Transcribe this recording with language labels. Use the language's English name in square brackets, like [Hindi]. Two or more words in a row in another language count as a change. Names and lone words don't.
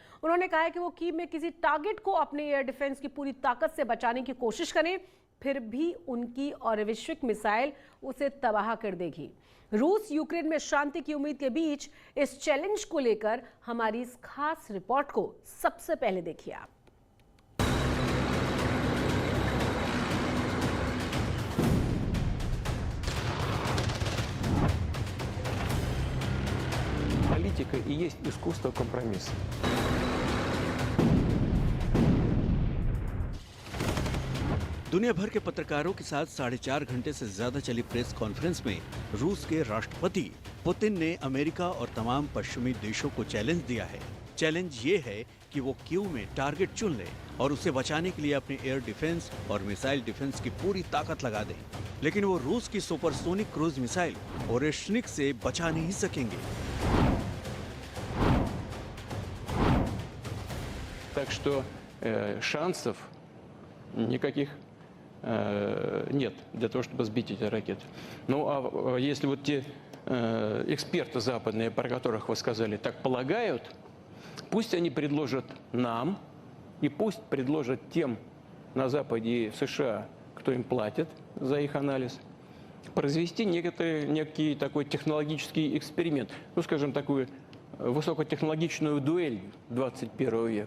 [Hindi] उन्होंने कहा है कि वो कीव में किसी टारगेट को अपने [English] air defense [Hindi] की पूरी ताकत से बचाने की कोशिश करें, फिर भी उनकी और वैश्विक मिसाइल उसे तबाह कर देगी। रूस यूक्रेन में शांति की उम्मीद के बीच इस चैलेंज को लेकर हमारी इस खास रिपोर्ट को सबसे पहले देखिए आप। [Russian] Политика и есть искусство компромисса. [Hindi] दुनिया भर के पत्रकारों के साथ 4.5 घंटे से ज्यादा चली [English] press conference [Hindi] में रूस के राष्ट्रपति पुतिन ने अमेरिका और तमाम पश्चिमी देशों को चैलेंज दिया है। चैलेंज ये है कि वो कीव में टारगेट चुन ले और उसे बचाने के लिए अपने [English] air defense [Hindi] और [English] missile defense [Hindi] की पूरी ताकत लगा दें। लेकिन वो रूस की [English] supersonic cruise missile [Hindi] ओरेश्निक से बचा नहीं सकेंगे। [Russian] Так что шансов никаких нет для того, чтобы сбить эти ракеты. Ну а если вот те эксперты западные, про которых вы сказали, так полагают, пусть они предложат нам и пусть предложат тем на Западе и в США, кто им платит за их анализ, произвести некий такой технологический эксперимент, ну скажем, такую высокотехнологичную дуэль 21 века.